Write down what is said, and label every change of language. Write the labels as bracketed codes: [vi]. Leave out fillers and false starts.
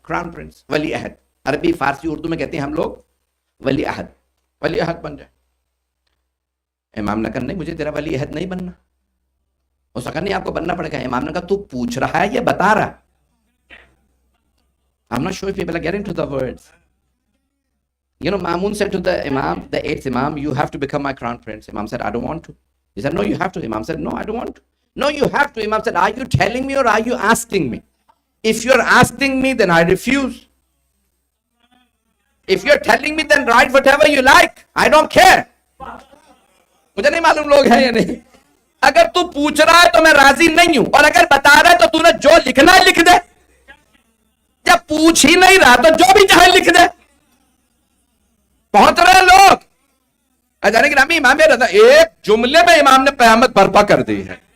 [ur] Crown prince, ولی عہد، عربی فارسی اردو میں کہتے ہیں ہم لوگ ولی عہد، ولی عہد بن جائے. امام نے کہا نہیں مجھے تیرا ولی عہد نہیں بننا. اس نے کہا نہیں آپ کو بننا پڑے گا. امام نے کہا تو پوچھ رہا ہے یا بتا رہا؟ [en] I'm not sure if people are getting to the words. You know, Mamun said to the Imam, the 8th Imam, you have to become my crown prince. Imam said, I don't want to. He said, no, you have to. Imam said, no, I don't want to. No, you have to. Imam said, are you telling me or are you asking me? If you're asking me, then I refuse. If you're telling me, then write whatever you like. I don't care. [ur] مجھے نہیں معلوم لوگ ہیں یا نہیں. اگر تو پوچھ رہا ہے تو میں راضی نہیں ہوں، اور اگر بتا رہا ہے تو تو نے جو لکھنا ہے لکھ دے. جب پوچھ ہی نہیں رہا تو جو بھی چاہے لکھ دے. پہنچ رہے لوگ. اجانے گرامی امام رضا ایک جملے میں امام نے قیامت برپا کر دی ہے.